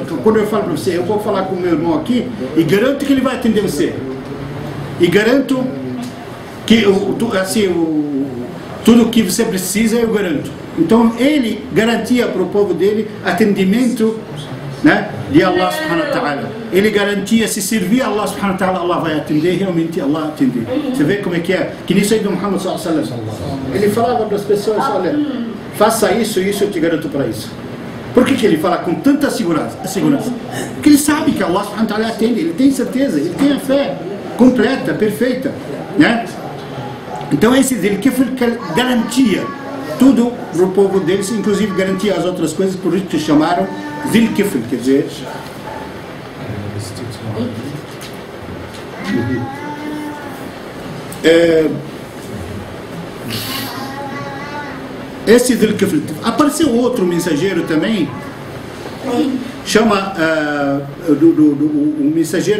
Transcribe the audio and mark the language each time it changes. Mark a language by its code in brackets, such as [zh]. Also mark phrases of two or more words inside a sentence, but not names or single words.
[pt] Quando eu falo para você, eu vou falar com o meu irmão aqui, e garanto que ele vai atender você. E garanto que, assim, tudo o que você precisa, eu garanto. Então, ele garantia para o povo dele atendimento, né, de [ar] الله سبحانه وتعالى. [pt] Ele garantia, se servir a [ar] الله سبحانه وتعالى, [pt] Allah vai atender, realmente Allah atender. Você vê como é? Que nisso aí do [ar] محمد صلى الله عليه وسلم. [pt] Ele falava para as pessoas, olha, faça isso e isso eu te garanto para isso. Por que ele fala com tanta segurança? Porque ele sabe que [ar] الله سبحانه وتعالى [pt] atende, ele tem certeza, ele tem a fé completa, perfeita, né? Então esse dele que garantia tudo para o povo deles, inclusive garantia as outras coisas, por isso que chamaram Zil-Kifl, quer dizer... esse Zil-Kifl, apareceu outro mensageiro também, chama, o mensageiro